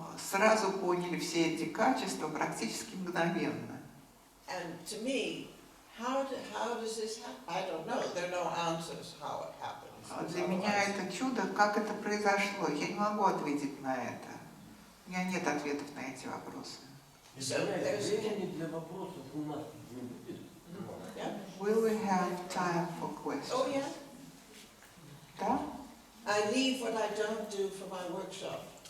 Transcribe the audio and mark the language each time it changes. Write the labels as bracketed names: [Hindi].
[Russian] сразу поняли все эти качества практически мгновенно. [English] And to me, how does this happen? I don't know. There are no answers how it happens. [Russian] Для меня это чудо, как это произошло. Я не могу ответить на это. У меня нет ответов на эти вопросы. Времени для вопросов у нас не будет. [English] Will we have time for questions? Oh yeah. [Russian] Да? [English] I leave what I don't do for my workshop.